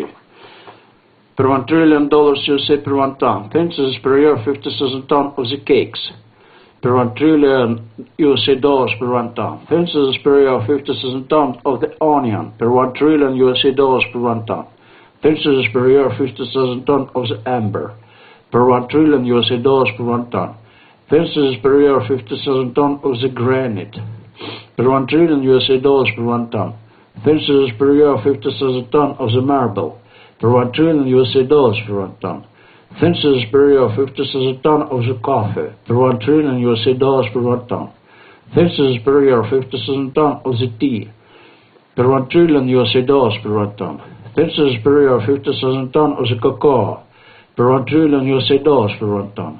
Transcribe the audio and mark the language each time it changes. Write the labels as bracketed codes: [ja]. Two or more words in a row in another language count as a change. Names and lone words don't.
[en] Per 1 trillion dollars USA per 1 ton. Census per year 50,000 tons of the cakes. Per 1 trillion USA dollars per 1 ton. Census per year 50,000 tons of the onion. Per 1 trillion USA dollars per 1 ton. Census per year 50,000 tons of the amber. Per 1 trillion USA dollars per 1 ton. Census per year 50,000 tons of the granite. Per 1 trillion USA dollars per 1 ton. Census per year 50,000 tons of the marble. Per 1 trillion USA dollars per 1 ton. Census per year 50,000 ton of the coffee, per 1 trillion USA dollars per 1 ton. Census per year 50,000 ton of the tea, per 1 trillion USA dollars per 1 ton. Census per year 50,000 ton of the cocoa, per 1 trillion USA dollars per 1 ton.